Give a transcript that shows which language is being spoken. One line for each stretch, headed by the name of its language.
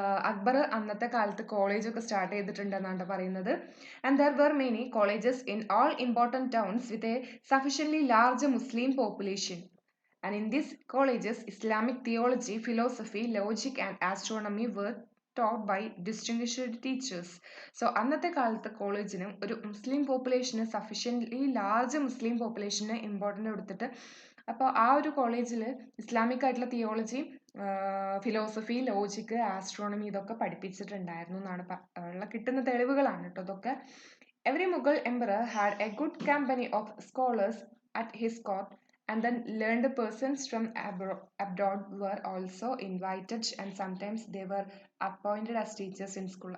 Malayalam: അക്ബർ അന്നത്തെ കാലത്ത് കോളേജൊക്കെ സ്റ്റാർട്ട് ചെയ്തിട്ടുണ്ടെന്നാണ് പറയുന്നത്.
English: And there were many colleges in all important towns with a sufficiently large Muslim population. And in these colleges, Islamic theology, philosophy, logic, and astronomy were taught by distinguished teachers.
Malayalam: So അന്നത്തെ കാലത്ത് കോളേജിന് ഒരു മുസ്ലിം population sufficiently large മുസ്ലിം population important കൊടുത്തിട്ട് അപ്പോൾ ആ ഒരു കോളേജിൽ Islamic ആയിട്ടുള്ള തിയോളജി, ഫിലോസഫി, ലോജിക്, ആസ്ട്രോണമി ഇതൊക്കെ പഠിപ്പിച്ചിട്ടുണ്ടായിരുന്നു എന്നാണ് ഉള്ള കിട്ടുന്ന തെളിവുകളാണ് കേട്ടോ ഇതൊക്കെ.
English: Every Mughal emperor had a good company of scholars at his court. And then learned persons from abroad were also invited, and sometimes they were appointed as teachers in school.